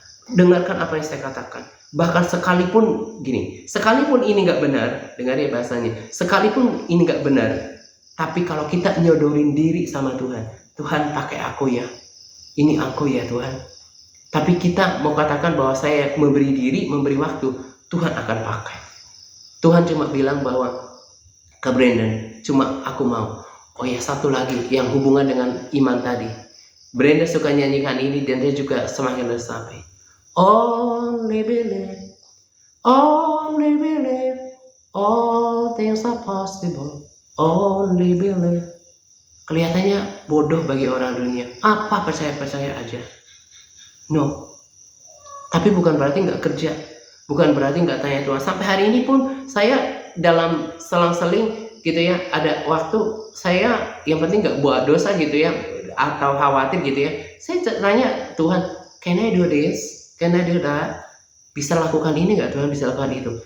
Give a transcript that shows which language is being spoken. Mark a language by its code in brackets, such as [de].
[id] Dengarkan apa yang saya katakan. Bahkan sekalipun ini gak benar, dengar ya bahasanya, sekalipun ini gak benar, tapi kalau kita nyodorin diri sama Tuhan, Tuhan pakai aku ya, ini aku ya Tuhan, tapi kita mau katakan bahwa saya memberi diri, memberi waktu, Tuhan akan pakai. Tuhan cuma bilang bahwa ke Brandon, cuma aku mau. Oh ya, satu lagi yang hubungan dengan iman tadi. Brandon suka nyanyikan ini dan dia juga semakin resapi. [en] Only believe, all things are possible. Only believe. [id] Kelihatannya bodoh bagi orang dunia. Apa percaya aja. No. Tapi bukan berarti nggak kerja. Bukan berarti nggak tanya Tuhan. Sampai hari ini pun saya dalam selang-seling gitu ya, ada waktu saya yang penting nggak buat dosa gitu ya, atau khawatir gitu ya, saya tanya Tuhan, can I do this, can I do that, bisa lakukan ini nggak Tuhan, bisa lakukan itu.